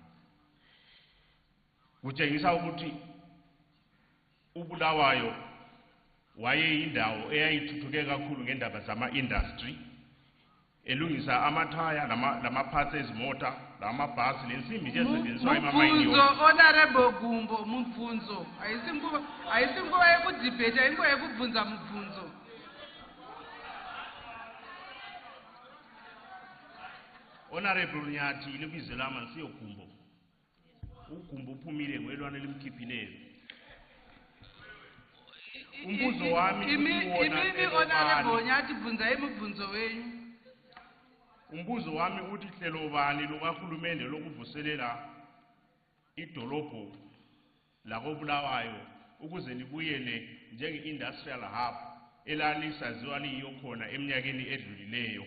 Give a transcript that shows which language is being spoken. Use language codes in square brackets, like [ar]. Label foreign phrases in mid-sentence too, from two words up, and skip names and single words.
[nd] Kutshengisa ukuthi uBulawayo wayeyindawo eyayithuthuke kakhulu ngendaba zama-industry, elungisa amathaya lama-parts ezimota, lamabhasi, lensimbi nje esetshenziswa emamayini. [sn] Honorable Gumbo, mubvunzo. Ayisinguva yekudebate, inguva yekubvunza mubvunzo. [nd] Honorable Nyati, libizo lami siyo Gumbo. uGumbo uphumile ngwelwane limkhiphileyo. Umbuzo wami [sn] Imini Honorable Nyati bvunza imubvunzo wenyu. [nd] Umbuzo wami uthi hlelo bani lokahulumende lokuvuselela idolobho lakoBulawayo ukuze libuyele njenge- [en] industrial hub [nd] elalisaziwa liyo khona eminyakeni edlulileyo.